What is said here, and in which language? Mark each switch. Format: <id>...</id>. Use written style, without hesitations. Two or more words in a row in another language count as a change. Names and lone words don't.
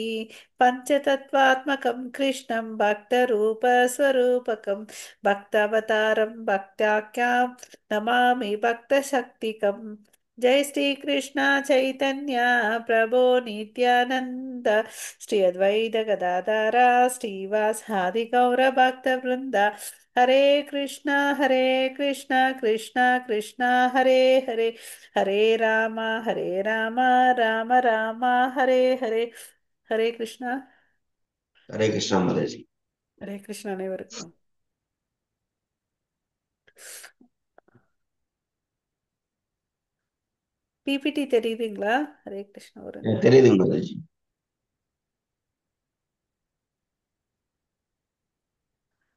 <sa>पञ्चतत्त्वात्मकं कृष्णं भक्तरूपस्वरूपकं भक्तावतारं भक्ताख्यां नमामि भक्तशक्तिकम्। जय श्री कृष्ण चैतन्य प्रभो नित्यानंद श्री अद्वैत गदाधर श्रीवासादि गौर भक्त वृंदा। हरे कृष्ण कृष्ण कृष्ण हरे हरे हरे राम राम राम हरे हरे। हरे कृष्णा।</sa> <ta>ஹரே கிருஷ்ணா மாதாஜி. ஹரே கிருஷ்ண அனைவருக்கும்। பிபிடி தெரியுதுங்களா? ஹரே கிருஷ்ணா ஒரு எனக்கு தெரியுதுங்க மாதாஜி.</ta>